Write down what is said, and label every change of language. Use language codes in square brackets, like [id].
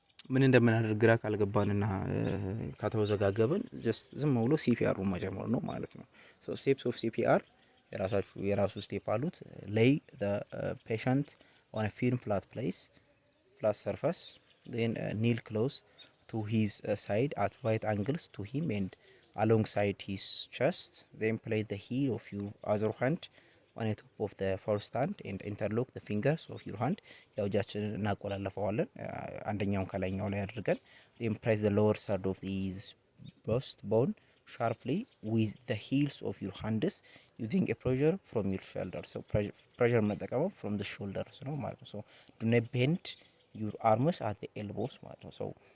[am] ምን እንደምናደርግ ግራ ካልገባንና ከተወዘጋገብን ጀስት ዝም ብሎ ሲፒአር መጀመር ነው ማለት ነው። [en] ሶ ስቴፕስ ኦፍ ሲፒአር [am] የራሱ ስቴፕ አሉት። [en] ሌይ ዘ ፔሸንት ኦን አ ፊርም ፍላት ፕሌስ ፍላት ሰርፈስ ዜን ኒል ክሎዝ to his side at right angles to him and alongside his chest. Then place the heel of your other hand on the top of the first hand and interlock the fingers of your hand. [am] ያው እጃችንን እናቆላለፈዋለን አንደኛውን ከላይኛው ላይ አድርገን [en] then press the lower side of his breast bone sharply with the heels of your hands using a pressure from your shoulder. So pressure መጠቀም from the shoulders [am] ነው ማለት ነው። [en] So do not bend your arms at the elbows ማለት ነው። So